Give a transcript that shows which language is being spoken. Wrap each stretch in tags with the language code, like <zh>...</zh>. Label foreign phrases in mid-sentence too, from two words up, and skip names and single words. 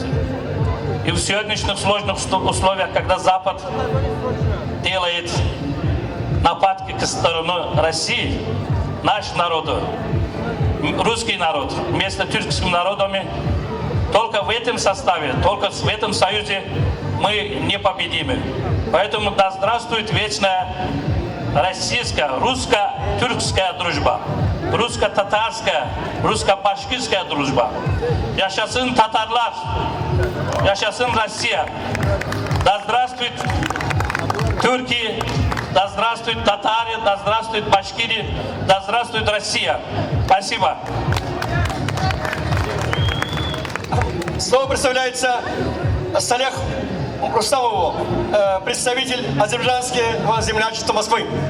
<ru>И в сегодняшних сложных условиях, когда Запад делает нападки к стороне России, наш народ, русский народ, вместо тюркским народами, только в этом составе, только в этом союзе мы непобедимы. Поэтому да здравствует вечная российская, русско-тюркская дружба, русско-татарская, русско-башкирская дружба.</ru> <tt>Yaşasın Tatarlar, yaşasın Россия.</tt> <ru>Да здравствует турки, да здравствует татары, да здравствует башкиры, да здравствует Россия. Спасибо. Слово представляется Салех Рустамову, представитель азербайджанского землячества Москвы.</ru>